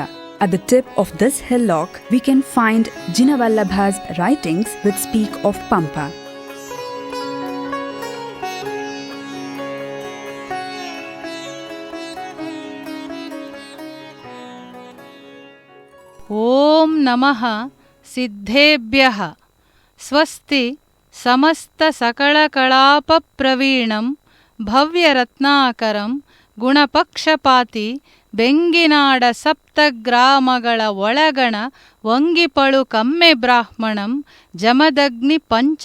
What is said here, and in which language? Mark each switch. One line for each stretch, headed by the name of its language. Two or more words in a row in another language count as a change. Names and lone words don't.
English: At the tip of this hillock, we can find Jinavallabha's writings which speak of Pampa.
Sanskrit: ಓಂ ನಮಃ ಸಿದ್ಧೇಭ್ಯಃ.
Kannada: ಸ್ವಸ್ತಿ ಸಮಸ್ತ ಸಕಲ ಕಳಾಪ ಪ್ರವೀಣಂ ಭವ್ಯರತ್ನಾಕರಂ ಗುಣಪಕ್ಷಪಾತಿ ಬೆಂಗಿನಾಡ ಸಪ್ತಗ್ರಾಮಗಳ ಒಳಗಣ ವಂಗಿಪಳು ಕಮ್ಮೆ ಬ್ರಾಹ್ಮಣಂ ಜಮದಗ್ನಿ ಪಂಚ